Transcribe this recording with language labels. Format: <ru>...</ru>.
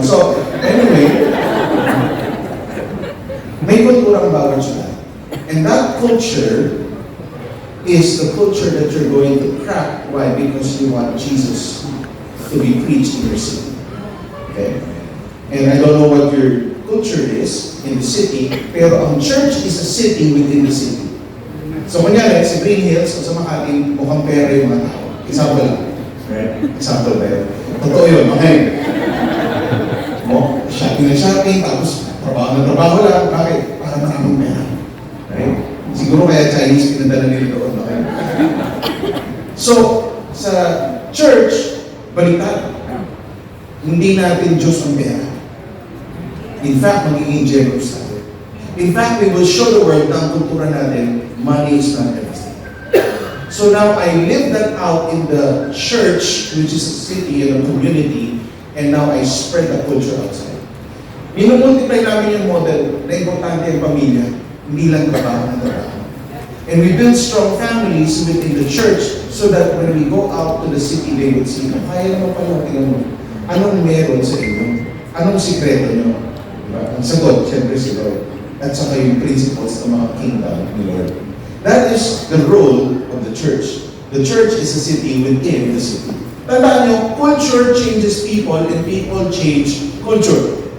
<en>So, anyway,</en> <tl>may kultura ang bawat siya.</tl> <en>And that culture is the culture that you're going to crack. Why? Because you want Jesus to be preached in your city. Okay? And I don't know what your culture is in the city,</en> <tl>pero ang</tl> <en>church is a city within the city.</en> <tl>So, kunyari, sa Green Hills, sa Makati, mukhang pera yung mga tao. Example lang. Right? Example ba yun? Totoo yun, okay? Shopping na shopping, tapos trabaho na trabaho lang. Bakit? Para maraming pera. Right? Siguro kaya Chinese pinadala nila doon, okay? So, sa church, baliktad. Hindi natin Diyos ang pera.</tl> <en>In fact,</en> <tl>magiging generous tayo.</tl> <en>In fact, we will show the world</en> <tl>na ang kultura natin,</tl> <en>money is not everything. So now I live that out in the church, which is a city and a community, and now I spread that culture outside.</en> <tl>Minumultiply namin yung model na importante ang pamilya, hindi lang trabaho na trabaho.</tl> <en>And we build strong families within the church so that when we go out to the city, they would see,</en> <tl>kaya naman pala, tingnan mo, anong meron sa inyo? Anong sikreto nyo? Diba? Ang sagot, siyempre si Lord. At saka yung principles ng mga kingdom ni Lord.</tl> <en>That is the role of the church. The church is a city within the city.</en> <tl>Tandaan nyo,</tl> <en>culture changes people and people change culture.</en>